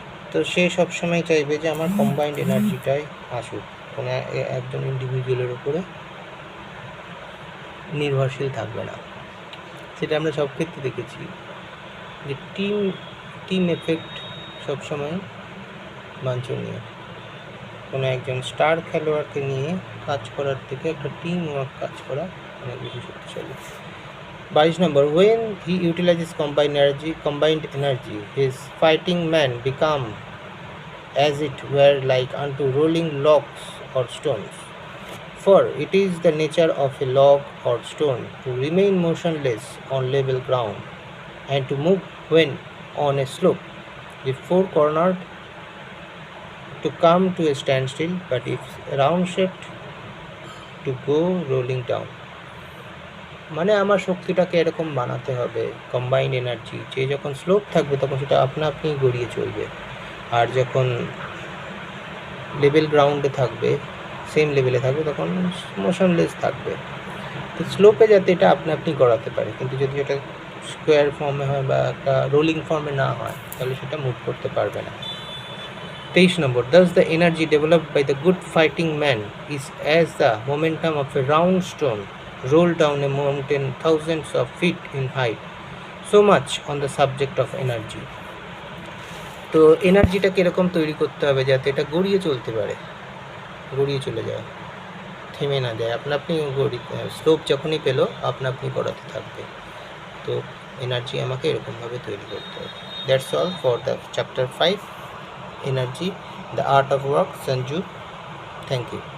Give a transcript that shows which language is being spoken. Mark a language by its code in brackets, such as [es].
[bn] তো সে সবসময় চাইবে যে আমার কম্বাইন্ড এনার্জিটাই আসুক, কোনো একজন ইন্ডিভিজুয়ালের উপরে নির্ভরশীল থাকবে না। সেটা আমরা সব ক্ষেত্রে দেখেছি যে টিম এফেক্ট সবসময় বাঞ্ছনীয়। কোনো একজন স্টার খেলোয়াড়কে নিয়ে কাজ করার থেকে একটা টিম ওয়ার্ক কাজ করা অনেক বেশি শক্তিশালী। [en] 22 নম্বর, when he utilizes combined energy his fighting men become as it were like unto rolling logs or stones, for it is the nature of a log or stone to remain motionless on level ground and to move when on a slope, if four-cornered to come to a standstill, but if round-shaped to go rolling down. [bn] মানে আমার শক্তিটাকে এরকম বানাতে হবে, combined energy, যে যখন slope থাকবে তখন সেটা আপনা আপনি গড়িয়ে চলবে, আর যখন লেভেল গ্রাউন্ডে থাকবে, সেম লেভেলে থাকবে, তখন মোশনলেস থাকবে। তো স্লোপে যাতে এটা আপনা আপনি গড়াতে পারে, কিন্তু যদি এটা স্কোয়ার ফর্মে হয় বা একটা রোলিং ফর্মে না হয়, তাহলে সেটা মুভ করতে পারবে না। [en] 23 নম্বর, thus the energy developed by the good fighting man is as the momentum of a round stone rolled down a mountain thousands of feet in height. So much on the subject of energy. [bn] তো এনার্জিটাকে এরকম তৈরি করতে হবে যাতে এটা গড়িয়ে চলতে পারে, গড়িয়ে চলে যায়, থেমে না যায়, আপনা আপনি স্লোপ যখনই পেলো আপনা আপনি গড়াতে থাকবে। তো এনার্জি আমাকে এরকমভাবে তৈরি করতে হবে। [en] That's all for the chapter 5 energy, the art of work, Sanju. Thank you.